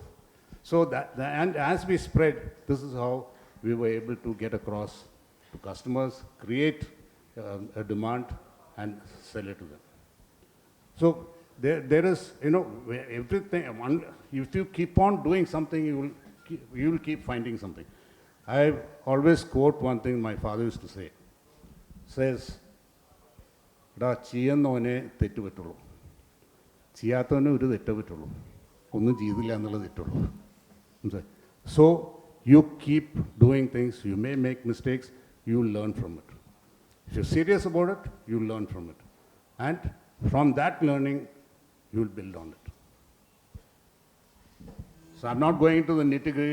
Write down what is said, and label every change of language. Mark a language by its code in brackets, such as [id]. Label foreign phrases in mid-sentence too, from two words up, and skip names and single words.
[en] So and as we spread, this is how we were able to get across to customers, create a demand and sell it to them. So there is, everything, if you keep on doing something, you will keep finding something. I always quote one thing my father used to say. Says, [ml] "ടാ ചെയ്യുന്നവനേ തെറ്റ് പറ്റുള്ളൂ. ചെയ്യാത്തോന് ഒരു തെറ്റ് പറ്റുള്ളൂ. ഒന്നും ചെയ്തില്ല എന്നുള്ള തെറ്റുള്ളൂ." [en] So you keep doing things. You may make mistakes. You will learn from it. If you're serious about it, you will learn from it. And from that learning, you will build on it. So I'm not going into the nitty-gritty.